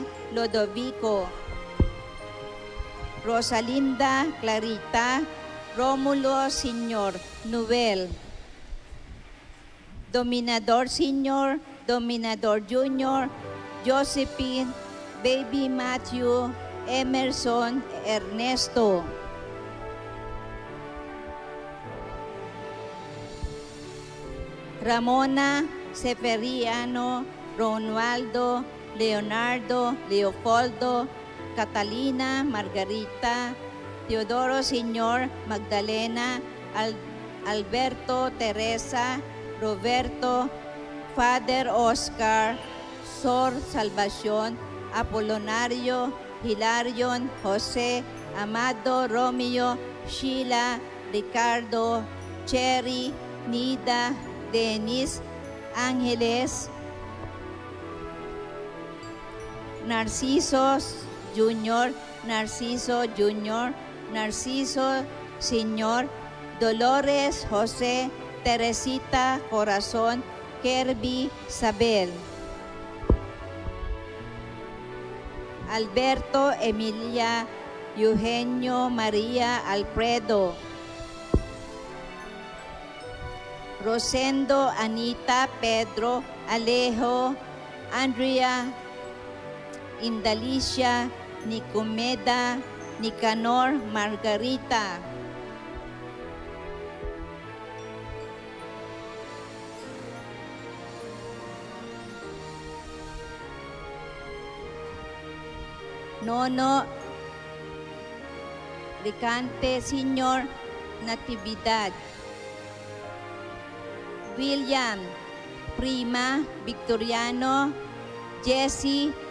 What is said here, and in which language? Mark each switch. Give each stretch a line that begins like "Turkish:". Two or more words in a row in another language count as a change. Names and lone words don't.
Filipino: Lodovico, Rosalinda, Clarita, Romulo Sr., Noel, Dominador Sr., Dominador Jr., Josephine, Baby Matthew, Emerson, Ernesto, Ramona, Severiano, Ronaldo, Leonardo, Leopoldo, Catalina, Margarita, Teodoro Sr., Magdalena, Alberto, Teresa, Roberto, Father Oscar, Sor Salvacion, Apolonario, Hilarion, Jose, Amado, Romeo, Sheila, Ricardo, Cherry, Nida, Dennis, Ángeles, Narciso Jr., Narciso Jr., Narciso Sr., Dolores, José, Teresita, Corazón, Kirby, Isabel, Alberto, Emilia, Eugenio, María, Alfredo, Rosendo, Anita, Pedro, Alejo, Andrea, Indalicia, Nicomeda, Nicanor, Margarita, Nono, Ricante, Senior, Natividad, William, Prima, Victoriano, Jesse,